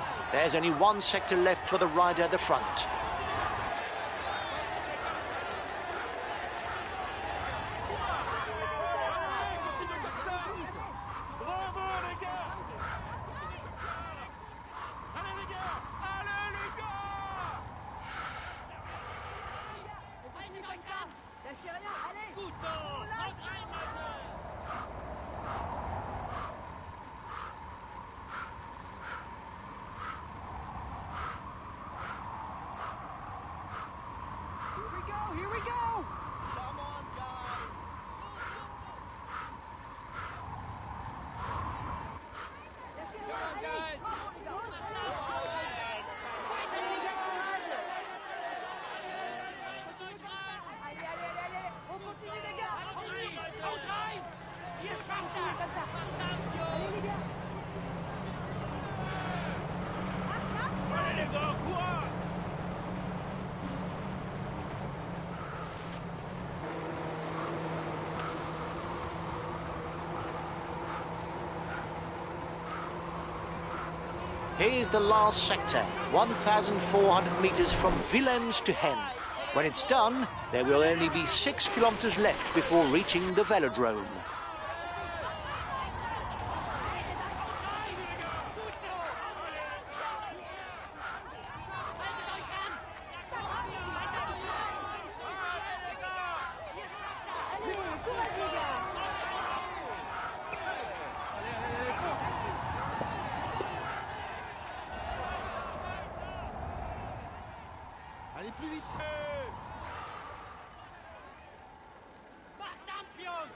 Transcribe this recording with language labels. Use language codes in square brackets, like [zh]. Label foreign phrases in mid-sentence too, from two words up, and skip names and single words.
[en] There's only one sector left for the rider at the front. [fr] Bravo les gars! Allez les gars! Allez les gars! Lâchez rien, allez. [de] Gut so! Haut rein, Leute! [en] Here we go! Come on, guys! Come on, guys! [fr] Allez, allez, allez, allez. On continue les gars. [de] Haut rein! Haut rein! Ihr schafft [fr] Continue [de] das! [fr] comme ça. [de] Verdammt, [fr] Allez [de] Jungs! [fr] les gars. Allez les gars, courage! [en] Here's the last sector, 1,400 metres from Willems to Hen. When it's done, there will only be 6 kilometres left before reaching the velodrome. [fr] Allez, courage les gars. Allez plus vite! [de] Verdammt, Jungs!